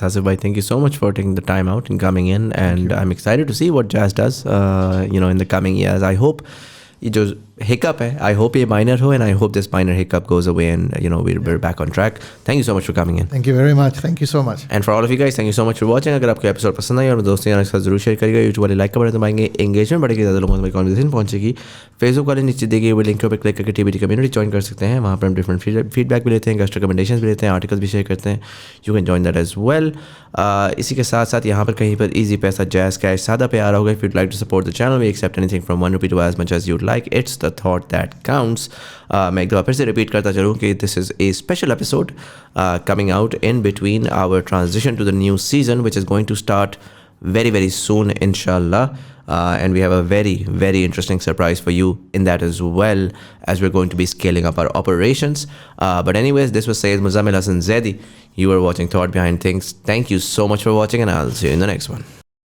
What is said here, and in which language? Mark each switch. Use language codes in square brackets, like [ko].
[en] Asif bhai, thank you so much for taking the time out and coming in. And I'm excited to see what Jazz does, in the coming years. I hope [hi] ये जो hiccup है, [en] I hope ये minor हो, and I hope this minor hiccup goes away and we're back on track. Thank you so much for coming in. Thank you very much. Thank you so much. And for all of you guys, thank you so much for watching. [hi] अगर आपको episode पसंद आई और दोस्तों यार के साथ जरूर share करिएगा. यूट्यूब वाले लाइक का बटन दबाएंगे, एंगेजमेंट बढ़ेगी, ज़्यादा लोगों तक कॉन्वर्सेशन पहुंचेगी. फेसबुक वाले नीचे दिए गए लिंक पर क्लिक करके टीबीटी कम्युनिटी ज्वाइन कर सकते हैं. वहाँ पर हम डिफरेंट फीडबैक भी लेते हैं, गेस्ट रिकमेंडेशन भी लेते हैं, आर्टिकल्स भी शेयर करते हैं. [en] You can join that as well. [hi] इसी के साथ साथ यहाँ पर कहीं पर ईजी पैसा, जैज़ कैश, सादा पे आ रहा होगा. [en] If you'd like to support the channel, we accept anything from ₹1 to as much as you'd like. It's the thought that counts. [hi] मैं एक दफ़ा फिर से रिपीट करता चलूँ कि [en] This is a special episode coming out in between our transition to the new season which is going to start very, very soon, inshallah. And we have a very, very interesting surprise for you in that as well, as we're going to be scaling up our operations. But anyways, this was Sayyid Muzammil Hasan Zaidi. You are watching Thought Behind Things. Thank you so much for watching, and I'll see you in the next one.